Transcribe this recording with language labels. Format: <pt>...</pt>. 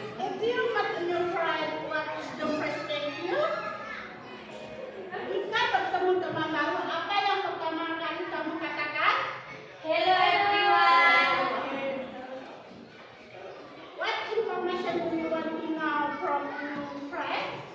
<en>If you met a new friend, what is the first thing you?</en> <id>Jika bertemu teman baru, apa yang pertama kali kamu katakan?</id> <en>Hello everyone. What information do you want to know from your friend?</en>